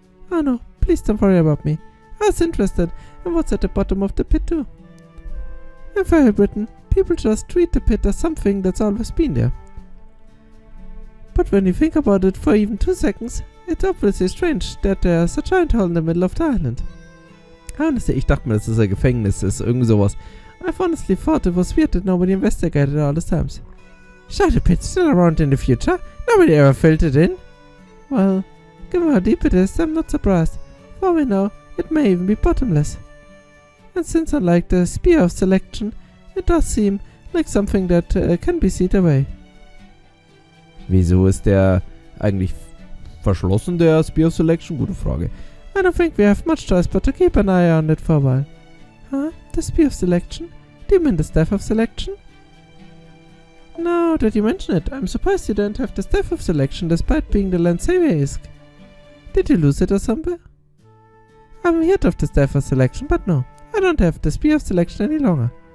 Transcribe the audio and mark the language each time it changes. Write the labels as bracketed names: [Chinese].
[English] Oh no, please don't worry about me. I was interested in what's at the bottom of the pit too. In Fairy Britain, people just treat the pit as something that's always been there. But when you think about it for even 2 seconds, it's obviously strange that there's a giant hole in the middle of the island. [German] Honestly, ich dachte mir, das ist ein Gefängnis, ist irgend sowas. [English] I've honestly thought it was weird that nobody investigated all these times. Should the pit still around in the future? Nobody ever filled it in? Well, given how deep it is, I'm not surprised. For all we know, it may even be bottomless. And since unlike the Spear of Selection, it does seem like something that can be sealed away. [German] Wieso ist der eigentlich verschlossen, der Spear of Selection? Gute Frage. [English] I don't think we have much choice but to keep an eye on it for a while. Huh? The Spear of Selection? Do you mean the Staff of Selection? Now that you mention it, I'm surprised you don't have the Staff of Selection despite being the land savior-esque. Did you lose it or somewhere? I've heard of the Staff of Selection, but no, I don't have the Spear of Selection any longer.